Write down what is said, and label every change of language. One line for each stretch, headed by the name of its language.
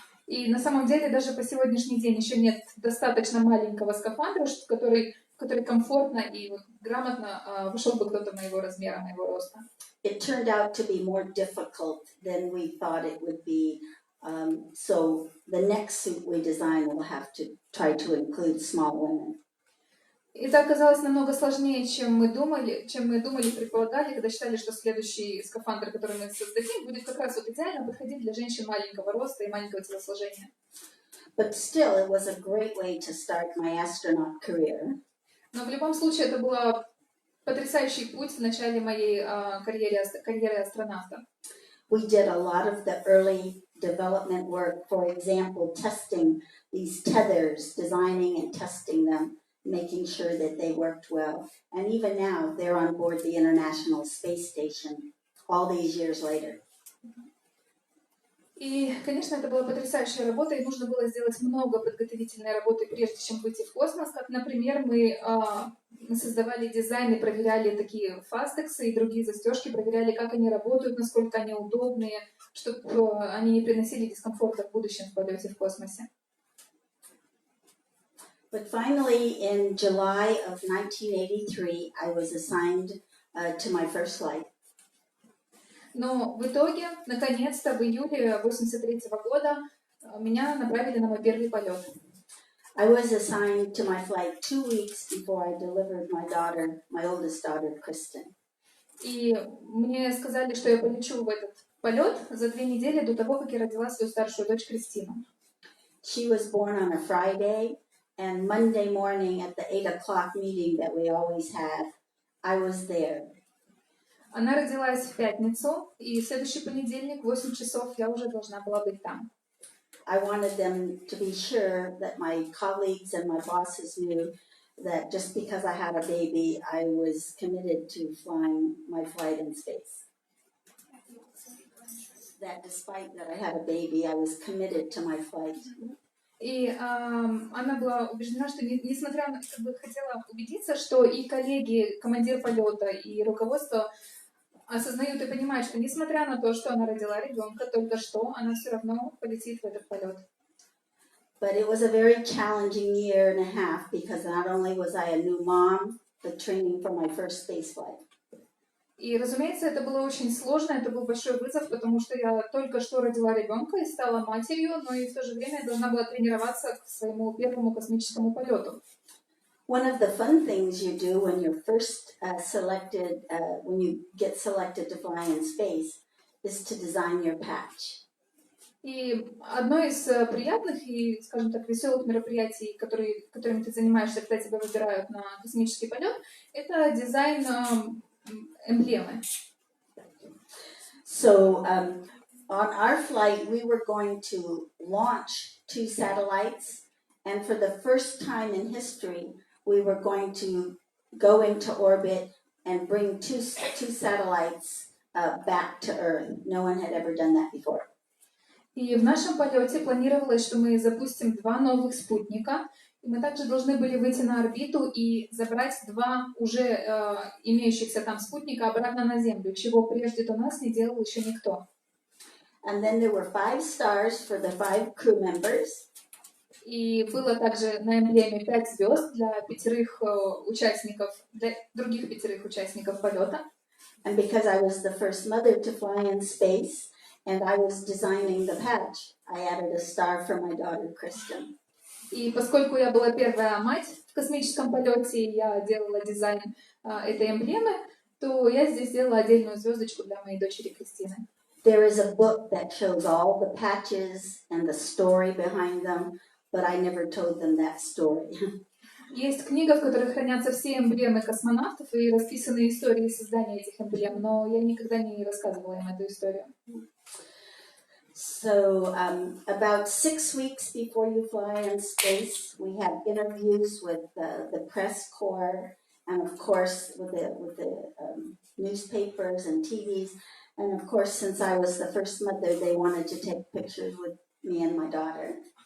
Russian: И на самом деле даже по сегодняшний день еще нет достаточно маленького скафандра, который комфортно и грамотно вошел бы кто-то моего размера, моего роста.
English: It turned out to be more difficult than we thought it would be. So the next suit we design will have to try to include small women.
Russian: Это оказалось намного сложнее, чем мы думали, предполагали, когда считали, что следующий скафандр, который мы создадим, будет как раз идеально подходить для женщин маленького роста и маленького телосложения.
English: But still, it was a great way to start my astronaut career.
Russian: Но в любом случае это был потрясающий путь в начале моей карьеры астронавта.
English: We did a lot of the early development work, for example, testing these tethers, designing and testing them making sure that they worked well. And even now, they're on board the International Space Station all these years later.
Russian: И, конечно, это была потрясающая работа, и нужно было сделать много подготовительной работы, прежде чем выйти в космос. Как, например, мы создавали дизайн и проверяли такие фастексы и другие застежки, проверяли, как они работают, насколько они удобные, чтобы они не приносили дискомфорта в будущем в полете в космосе.
English: But finally, in July of 1983, I was assigned to my first flight.
Russian: Но в итоге, наконец-то, в июле 1983 года меня направили на мой первый полет.
English: I was assigned to my flight 2 weeks before I delivered my daughter, my oldest daughter, Kristen.
Russian: И мне сказали, что я полечу в этот полет за 2 недели до того, как я родила свою старшую дочь Кристину.
English: She was born on a Friday, and Monday morning at the 8 o'clock meeting that we always had, I was there.
Russian: Она родилась в пятницу, и в следующий понедельник в 8 часов я уже должна была быть там.
English: I wanted them to be sure that my colleagues and my bosses knew that just because I had a baby, I was committed to flying my flight in space. That despite that I had a baby, I was committed to my flight.
Russian: И она была убеждена, что несмотря на, хотела убедиться, что и коллеги, командир полета, и руководство осознают и понимают, что несмотря на то, что она родила ребенка только что, она все равно полетит в этот полет.
English: But it was a very challenging year and a half because not only was I a new mom, but training for my first space flight.
Russian: И, разумеется, это было очень сложно, это был большой вызов, потому что я только что родила ребенка и стала матерью, но и в то же время я должна была тренироваться к своему первому космическому полету.
English: One of the fun things you do when you're first when you get selected to fly in space, is to design your patch.
Russian: И одно из приятных и, скажем так, веселых мероприятий, которыми ты занимаешься, когда тебя выбирают на космический полет, это дизайн эмблемы.
English: So on our flight, we were going to launch 2 satellites, and for the first time in history, we were going to go into orbit and bring two satellites back to Earth. No one had ever done that before.
Russian: И в нашем полете планировалось, что мы запустим 2 новых спутника, и мы также должны были выйти на орбиту и забрать 2 уже имеющихся там спутника обратно на Землю, чего прежде до нас не делал еще никто.
English: And then there were 5 stars for the 5 crew members.
Russian: И было также на эмблеме 5 звезд для 5 участников, для других 5 участников полета.
English: And because I was the first mother to fly in space, and I was designing the patch, I added a star for my daughter, Kristen.
Russian: И поскольку я была первая мать в космическом полете, и я делала дизайн этой эмблемы, то я здесь сделала отдельную звездочку для моей дочери Кристины.
English: There is a book that shows all the patches and the story behind them, but I never told them that story.
Russian: Есть книга, в которой хранятся все эмблемы космонавтов и расписаны истории создания этих эмблем, но я никогда не рассказывала им эту историю.
English: So about 6 weeks before you fly in space, we have interviews with the press corps, and of course with the newspapers and TVs. And of course, since I was the first mother, they wanted to take pictures with me and my daughter.